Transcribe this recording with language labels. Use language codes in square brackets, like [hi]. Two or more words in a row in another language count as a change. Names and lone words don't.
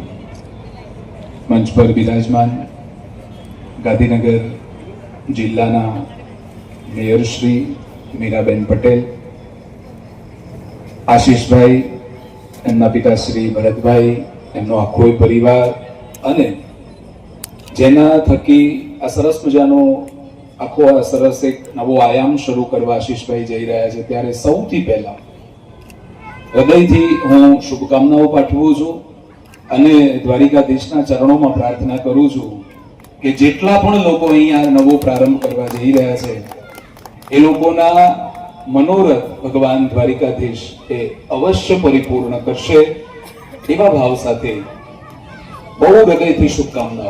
[gu] મંચ પર વિરાજમાન ગાંધીનગર જિલ્લાના મેયર શ્રી મીરાબેન પટેલ, આશીષભાઈ, એમના પિતા શ્રી ભરતભાઈ, એમનો આખો પરિવાર અને જેના થકી આ સરસ મજાનો આખો આ સરસ એક નવો આયામ શરૂ કરવા આશીષભાઈ જઈ રહ્યા છે, ત્યારે સૌથી પહેલા હૃદયથી હું શુભકામનાઓ પાઠવું છું અને દ્વારિકાધીશના ચરણોમાં પ્રાર્થના કરું છું કે જેટલા પણ લોકો અહીંયા નવો પ્રારંભ કરવા જઈ રહ્યા છે એ લોકોના મનોરથ ભગવાન દ્વારિકાધીશ એ અવશ્ય પરિપૂર્ણ કરશે એવા ભાવ સાથે બહુ હૃદયથી શુભકામનાઓ।